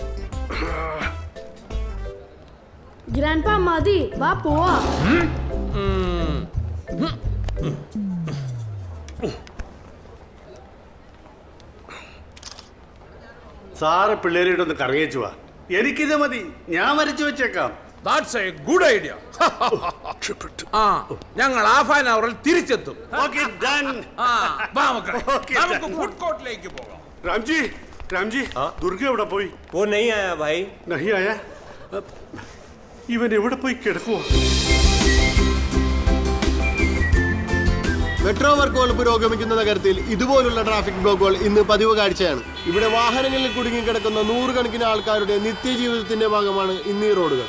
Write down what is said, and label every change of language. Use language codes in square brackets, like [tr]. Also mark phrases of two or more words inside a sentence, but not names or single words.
[ml] ഗ്രാൻഡ്പാ മതി, വാ പോവാ. സാറ് പിള്ളേരായിട്ടൊന്ന് കറങ്ങിച്ചു വാ. എനിക്കിത് മതി, ഞാൻ വരച്ചു വെച്ചേക്കാം. [en] That's a good idea. [ml] ഞങ്ങൾ [en] half an hourൽ [ml] തിരിച്ചെത്തും. നമുക്ക് [en] food courtലേക്ക് [ml] പോകാം. രാംജി, ദുർഗ എവിടെ പോയി? [hi] वो नहीं आया भाई. नहीं आया? [ml] ഇവൻ എവിടെ പോയി കിടക്കുവോ? [en] metro works [ml] പുരോഗമിക്കുന്ന നഗരത്തിൽ ഇതുപോലുള്ള [en] traffic blocks [ml] ഇന്ന് പതിവ് കാഴ്ചയാണ്. ഇവിടെ വാഹനങ്ങളിൽ കുടുങ്ങിക്കിടക്കുന്ന നൂറുകണക്കിന് ആൾക്കാരുടെ നിത്യജീവിതത്തിന്റെ ഭാഗമാണ് ഇന്ന് ഈ റോഡുകൾ.